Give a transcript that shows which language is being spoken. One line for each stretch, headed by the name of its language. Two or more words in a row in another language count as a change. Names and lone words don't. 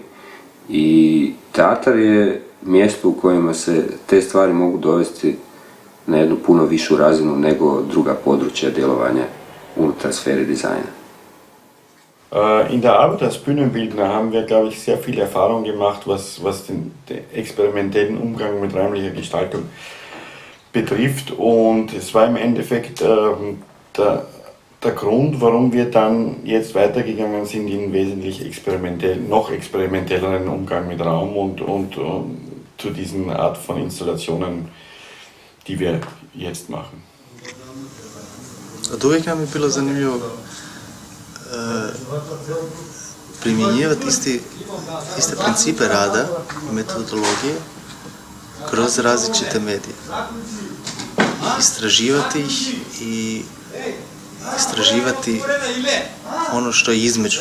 Croatian: I teatar je mjesto u kojima se te stvari mogu dovesti na jednu puno višu razinu nego druga područja djelovanja unutar sfere dizajna.
German: In der Arbeit als Bühnenbildner haben wir, glaube ich, sehr viel Erfahrung gemacht, was den experimentellen Umgang mit räumlicher Gestaltung betrifft. Und es war im Endeffekt der Grund, warum wir dann jetzt weitergegangen sind in wesentlich noch experimentelleren Umgang mit Raum und zu diesen Art von Installationen, die wir jetzt machen.
Croatian: Od uvijek nam je bilo zanimljivo primjenjivati iste principe rada i metodologije kroz različite medije. Istraživati ih i istraživati ono što je između.